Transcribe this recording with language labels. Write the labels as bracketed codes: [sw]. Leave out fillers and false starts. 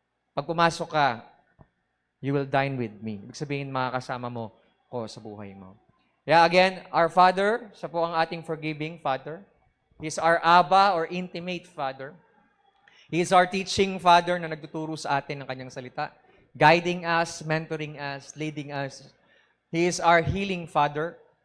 [tl] Pag pumasok ka, [en] you will dine with me. [tl] Ibig sabihin, makakasama mo ko sa buhay mo. [en] Yeah, again, our Father, [tl] siya po ang ating [en] forgiving Father. He is our Abba or intimate Father. He is our teaching Father [tl] na nagtuturo sa atin ng Kanyang salita, [en] guiding us, mentoring us, leading us. He is our healing Father.